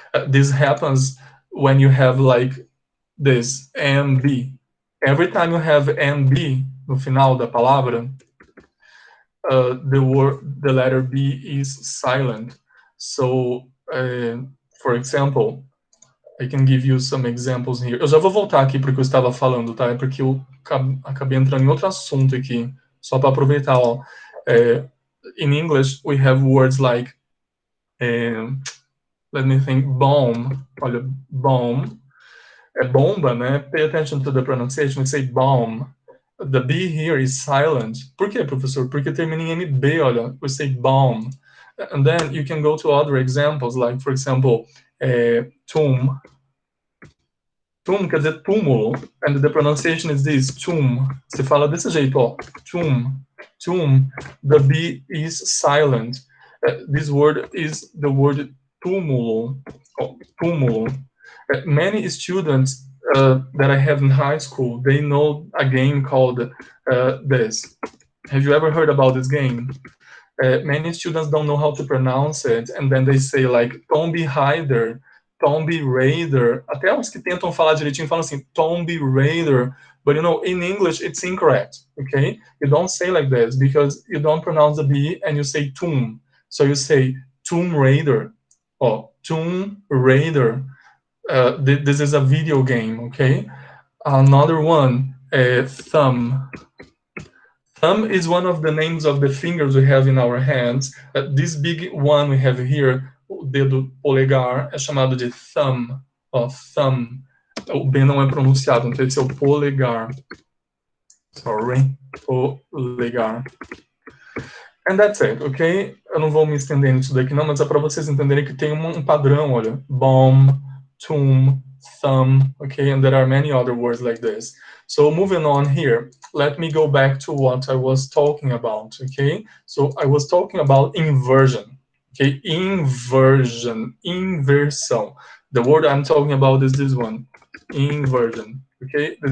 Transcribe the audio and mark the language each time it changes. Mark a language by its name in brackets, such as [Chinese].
[English] This happens when you have like this, MB. Every time you have MB [Portuguese] no final da palavra, [English] the letter B is silent. So, for example, I can give you some examples here. [Portuguese] Eu já vou voltar aqui para o que eu estava falando, tá? É porque eu acabei entrando em outro assunto aqui, só para aproveitar, ó. [English] In English, we have words like, let me think, bomb. Olha, bomb. [Portuguese] É bomba, né? [English] Pay attention to the pronunciation. We say bomb. The B here is silent. [Portuguese] Por quê, professor? Porque termina em MB, olha. [English] We say bomb. And then you can go to other examples, like, for example, tomb. [Portuguese] Tomb quer dizer túmulo. [English] And the pronunciation is this, tomb. [Portuguese] Você fala desse jeito, ó. [English] Tomb. Tomb. The B is silent. This word is the word túmulo. Oh, túmulo. Many students that I have in high school, they know a game called this. Have you ever heard about this game? Many students don't know how to pronounce it, and then they say like Tomb Raider, Tomb Raider. [Portuguese] Até os que tentam falar direitinho falam assim, Tomb Raider. [English] But you know, in English, it's incorrect, okay? You don't say like this because you don't pronounce the B and you say tomb. So you say Tomb Raider or Tomb Raider. This is a video game, okay? Another one, thumb. Thumb is one of the names of the fingers we have in our hands. This big one we have here, [Portuguese] o dedo polegar, é chamado de [English] thumb, ó, thumb. [Portuguese] O B não é pronunciado, então esse é o polegar. Sorry, polegar. [English] And that's it, [Portuguese] ok? Eu não vou me estender nisso daqui não, mas é para vocês entenderem que tem um padrão, olha. [English] Bomb, tomb, thumb, okay? And there are many other words like this. So moving on here, let me go back to what I was talking about, okay? So I was talking about inversion, okay? Inversion, inversão. The word I'm talking about is this one, inversion, okay?